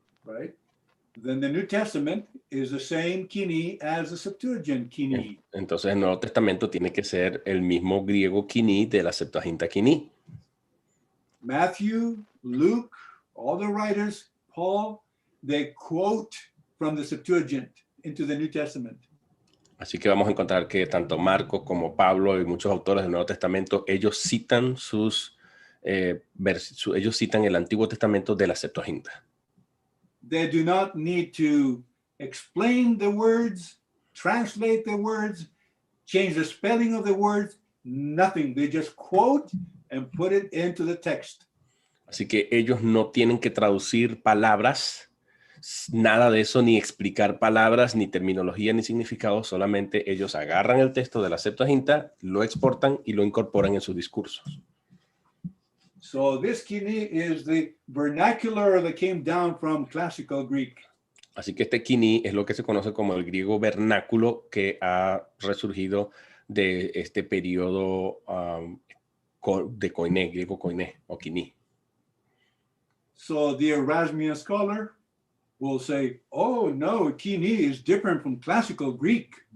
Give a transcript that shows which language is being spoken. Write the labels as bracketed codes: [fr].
[en] right, then the New Testament is the same KOINE as the Septuagint KOINE. [es] Entonces el Nuevo Testamento tiene que ser el mismo griego KOINE de la Septuaginta KOINE. [en] Matthew, Luke, all the writers, Paul, they quote from the Septuagint into the New Testament. [es] Así que vamos a encontrar que tanto Marcos como Pablo y muchos autores del Nuevo Testamento, ellos citan ellos citan el Antiguo Testamento de la Septuaginta. [en] They do not need to explain the words, translate the words, change the spelling of the words, nothing. They just quote and put it into the text. [es] Así que ellos no tienen que traducir palabras, nada de eso, ni explicar palabras, ni terminología, ni significado. Solamente ellos agarran el texto de la Septuaginta, lo exportan y lo incorporan en sus discursos. [en] So this KOINE is the vernacular that came down from classical Greek. [es] Así que este KOINE es lo que se conoce como el griego vernáculo, que ha resurgido de este periodo de KOINE, griego KOINE o KOINE. [en] So the Erasmian scholar will say, oh no, KOINE is different from classical Greek.